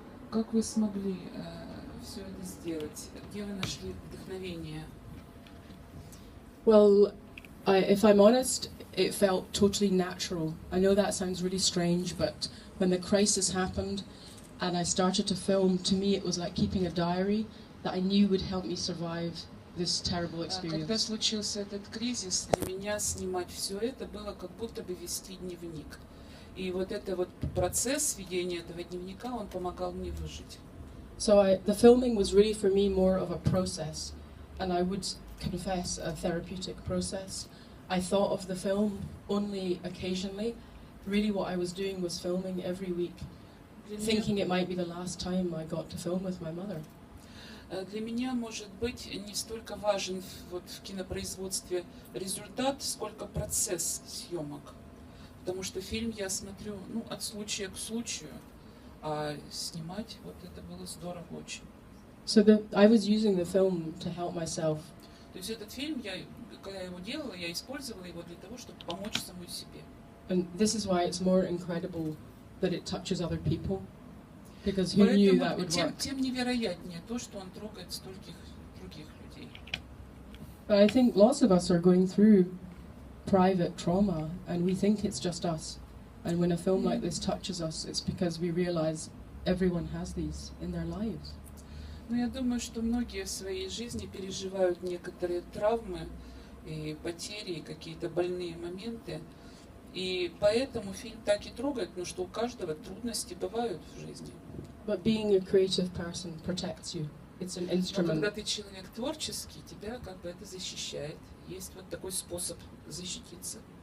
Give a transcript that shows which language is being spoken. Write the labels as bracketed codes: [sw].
[ru] Как вы смогли все это сделать? Где вы нашли вдохновение? [en] Well, if I'm honest, it felt totally natural. I know that sounds really strange, but when the crisis happened and I started to film, to me it was like keeping a diary that I knew would help me survive this terrible experience. [ru] Когда случился этот кризис, для меня снимать все это было как будто бы вести дневник. И вот это вот процесс ведения этого дневника, он помогал мне выжить. [en] So the filming was really for me more of a process, and I would confess a therapeutic process. I thought of the film only occasionally. Really what I was doing was filming every week, thinking it might be the last time I got to film with my mother. [ru] Для меня, может быть, не столько важен вот в кинопроизводстве результат, сколько процесс съемок. Потому что фильм я смотрю, ну, от случая к случаю, а снимать вот это было здорово очень. [en] So I was using the film to help myself. [ru] То есть этот фильм, когда я его делала, я использовала его для того, чтобы помочь самой себе. [en] And this is why it's more incredible that it touches other people. Because who knew that would work? [ru] Тем невероятнее то, что он трогает стольких других людей. [en] But I think lots of us are going through private trauma, and we think it's just us. And when a film like this touches us, it's because we realize everyone has these in their lives. [ru] Но я думаю, что многие в своей жизни переживают некоторые травмы и потери, и какие-то больные моменты. И поэтому фильм так и трогает, потому что у каждого трудности бывают в жизни. [en] But being a creative person protects you. It's an [ru] Но [en] instrument. [ru] когда ты человек творческий, тебя как бы это защищает. Есть вот такой способ защититься.